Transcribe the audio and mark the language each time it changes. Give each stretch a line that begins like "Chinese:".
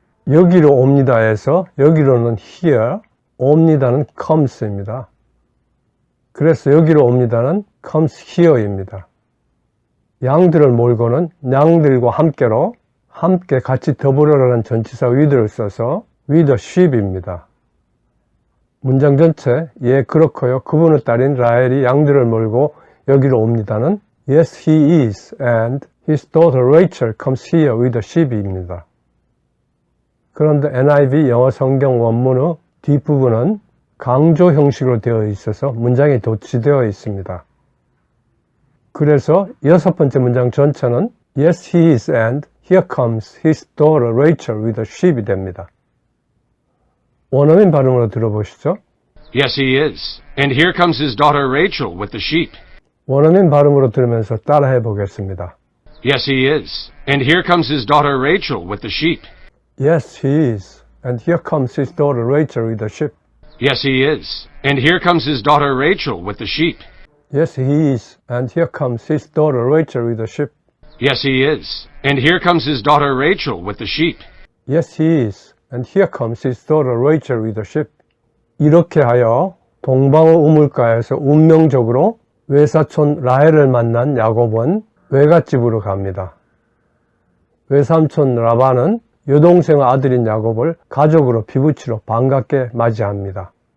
Korean: 여기로 옵니다에서 여기로는 here, 옵니다는 comes입니다. 그래서 여기로 옵니다는
English: comes here
Korean: 입니다. 양들을 몰고는 양들과 함께로 함께 같이 더불어라는 전치사 with를 써서
English: with a sheep
Korean: 입니다. 문장 전체 예 그렇고요. 그분의 딸인 라헬이 양들을 몰고 여기로 옵니다는
English: yes he is and his daughter Rachel comes here with a sheep입니다.
Korean: 그런데 NIV 영어 성경 원문의 뒷부분은 강조 형식으로 되어 있어서 문장이 도치되어 있습니다. 그래서 여섯 번째 문장 전체는
English: Yes, he is and here comes his daughter Rachel with a sheep이 됩니다.
Korean: 원어민 발음으로 들어보시죠.
English: Yes, he is. And here comes his daughter Rachel with the sheep.
Korean: 원어민 발음으로 들으면서 따라해 보겠습니다.
English: Yes, he is. And here comes his daughter Rachel with the sheep. Yes, he is. And here comes his daughter Rachel with the sheep. Yes, he is. And here comes his daughter Rachel with the sheep. Yes, he is. And here comes his daughter Rachel with the sheep. Yes, he is. And here comes his daughter Rachel with the sheep. Yes, he is. And here comes his daughter Rachel with the sheep.
Korean: 이렇게 하여 동방의 우물가에서 운명적으로 외사촌 라헬을 만난 야곱은 외갓집으로 갑니다. 외삼촌 라반은 여동생의 아들인 야곱을 가족으로 피부치러 반갑게 맞이합니다.